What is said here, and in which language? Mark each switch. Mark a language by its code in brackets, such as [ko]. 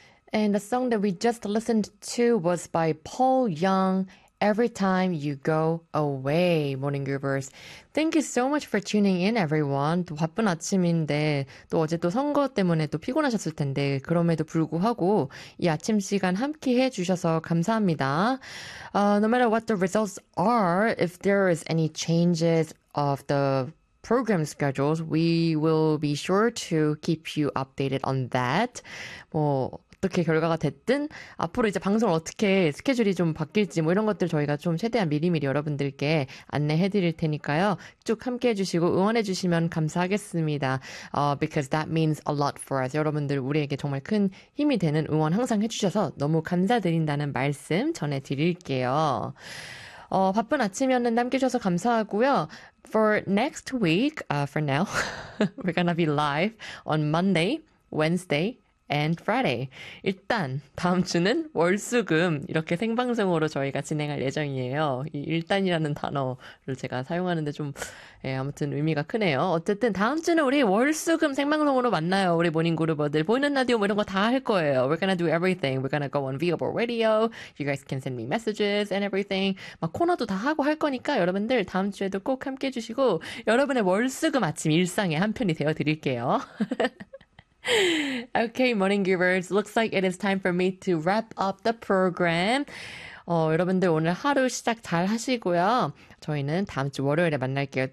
[en] And the song that we just listened to was by Paul Young, Every Time You Go Away, Morning Groovers. Thank you so much for tuning in, everyone. [ko] 또 바쁜 아침인데, 또 어제 또 선거 때문에 또 피곤하셨을 텐데, 그럼에도 불구하고 이 아침 시간 함께 해주셔서 감사합니다. [en] No matter what the results are, if there is any changes of the program schedules, we will be sure to keep you updated on that. [ko] 뭐, 어떻게 결과가 됐든 앞으로 이제 방송을 어떻게 스케줄이 좀 바뀔지 뭐 이런 것들 저희가 좀 최대한 미리미리 여러분들께 안내해 드릴 테니까요. 쭉 함께해 주시고 응원해 주시면 감사하겠습니다. [en] Because that means a lot for us. [ko] 여러분들 우리에게 정말 큰 힘이 되는 응원 항상 해 주셔서 너무 감사드린다는 말씀 전해 드릴게요. 바쁜 아침이었는데 남겨주셔서 감사하고요. [en] For next week, for now, we're gonna be live on Monday, Wednesday, And Friday. [ko] 일단 다음 주는 월수금 이렇게 생방송으로 저희가 진행할 예정이에요. 이 일단이라는 단어를 제가 사용하는데 좀 아무튼 의미가 크네요. 어쨌든 다음 주는 우리 월수금 생방송으로 만나요. 우리 모닝그루버들 보이는 라디오 뭐 이런 거다할 거예요. [en] We're gonna do everything. We're gonna go on viewable radio. You guys can send me messages and everything. [ko] 막 코너도 다 하고 할 거니까 여러분들 다음 주에도 꼭 함께해 주시고 여러분의 월수금 아침 일상의 한 편이 되어 드릴게요. [en] Okay, morning givers. Looks like it is time for me to wrap up the program. [ko] 여러분들 오늘 하루 시작 잘 하시고요. 저희는 다음 주 월요일에 만날게요.